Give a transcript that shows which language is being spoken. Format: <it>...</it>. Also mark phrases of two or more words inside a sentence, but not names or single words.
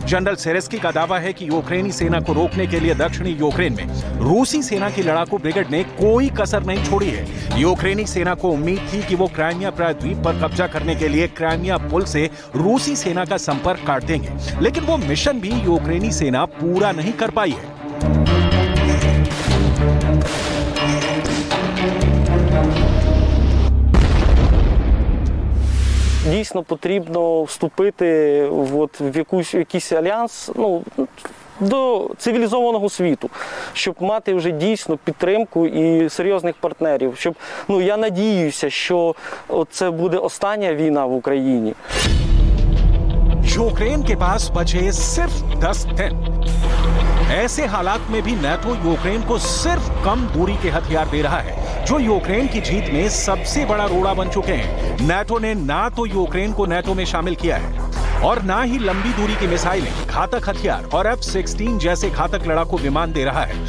<hi>जनरल सिरस्की का दावा है कि यूक्रेनी सेना को रोकने के लिए दक्षिणी यूक्रेन में रूसी सेना की लड़ाकू ब्रिगेड ने कोई कसर नहीं छोड़ी है। यूक्रेनी सेना को उम्मीद थी कि वो क्राइमिया प्रायद्वीप पर कब्जा करने के लिए क्राइमिया पुल से रूसी सेना का संपर्क काट देंगे, लेकिन वो मिशन भी यूक्रेनी सेना पूरा नहीं कर पाई है।</hi> <uk>Дійсно потрібно вступити в якийсь альянс, до цивілізованого світу, щоб мати вже дійсно підтримку і серйозних партнерів. Щоб, я надіюся, що це буде остання війна в Україні.</uk> <hi>यूक्रेन के पास बचे सिर्फ 10 दिन। ऐसे हालात में भी नाटो यूक्रेन को सिर्फ कम दूरी के हथियार दे रहा है, जो यूक्रेन की जीत में सबसे बड़ा रोड़ा बन चुके हैं। नाटो ने ना तो यूक्रेन को नाटो में शामिल किया है और ना ही लंबी दूरी की मिसाइलें, घातक हथियार और F-16 जैसे घातक लड़ाकू विमान दे रहा है।</hi>